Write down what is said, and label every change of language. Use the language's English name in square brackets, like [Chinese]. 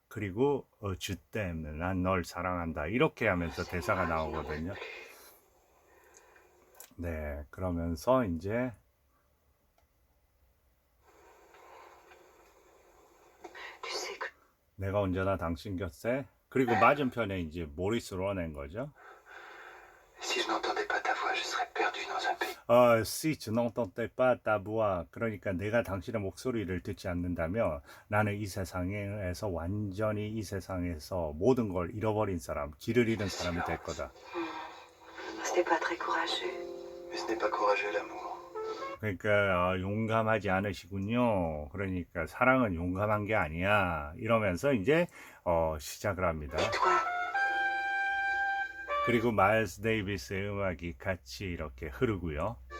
[Korean] 그리고 주댐 난 널 사랑한다. 이렇게 하면서 대사가 나오거든요. 네, 그러면서 이제 내가 언제나 당신 곁에 그리고 맞은편에 이제 모리스 로낸 거죠. [French] Si je n'entendais pas ta voix, je serais perdu dans un pays. Si tu n'entendais pas ta voix. [Korean] 그러니까 내가 당신의 목소리를 듣지 않는다면 나는 이 세상에서 완전히 이 세상에서 모든 걸 잃어버린 사람, 길을 잃은 사람이 될 거다. [French] Ce n'est pas très courageux. Mais ce n'est pas courageux l'amour. [Korean] 그러니까 용감하지 않으시군요. 그러니까 사랑은 용감한 게 아니야. 이러면서 이제 시작을 합니다. [French] Et toi, [Korean] 그리고 마일스 데이비스의 음악이 같이 이렇게 흐르고요.